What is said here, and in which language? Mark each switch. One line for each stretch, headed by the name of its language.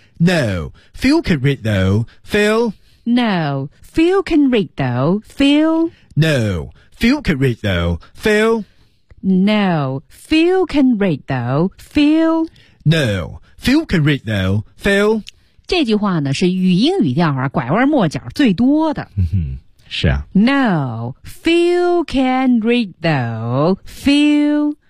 English: No, Phil can read though, Phil. No, Phil can read though, Phil. No, Phil can read though, Phil. No, Phil can read though, Phil. No, Phil can read though, Phil.
Chinese: 这句话呢是语音语调啊，拐弯抹角最多的。是啊。
English: No, Phil can read though, Phil.